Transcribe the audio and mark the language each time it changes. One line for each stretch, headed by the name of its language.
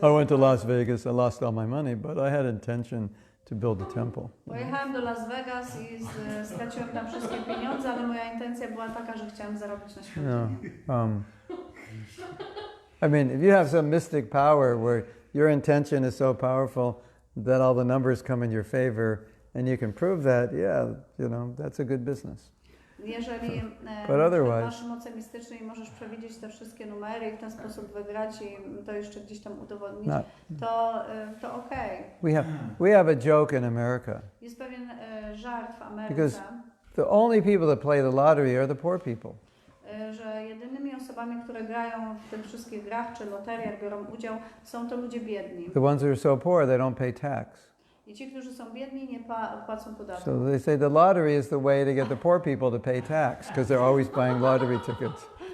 English: I went to Las Vegas. I lost all my money, but I had intention to build a temple.
Polish: Pojechałem do Las Vegas i straciłem tam wszystkie pieniądze, ale moja intencja była taka, że chciałem zarobić na świątynię.
English: I mean, if you have some mystic power where your intention is so powerful that all the numbers come in your favor and you can prove that, that's a good business.
Polish: Jeżeli masz moce mistyczne i możesz przewidzieć te wszystkie numery i w ten sposób wygrać i to jeszcze gdzieś tam udowodnić, to okej.
English: We have a joke in America.
Polish: Jest pewien żart w Ameryce.
English: Because the only people that play the lottery are the poor people.
Polish: Że jedynymi osobami, które grają w tych wszystkich grach czy loteriach, biorą udział, są to ludzie biedni.
English: The ones who are so poor, they don't pay tax.
Polish: I ci, którzy są biedni, nie płacą podatku.
English: So they say the lottery is the way to get the poor people to pay tax, because they're always buying lottery tickets.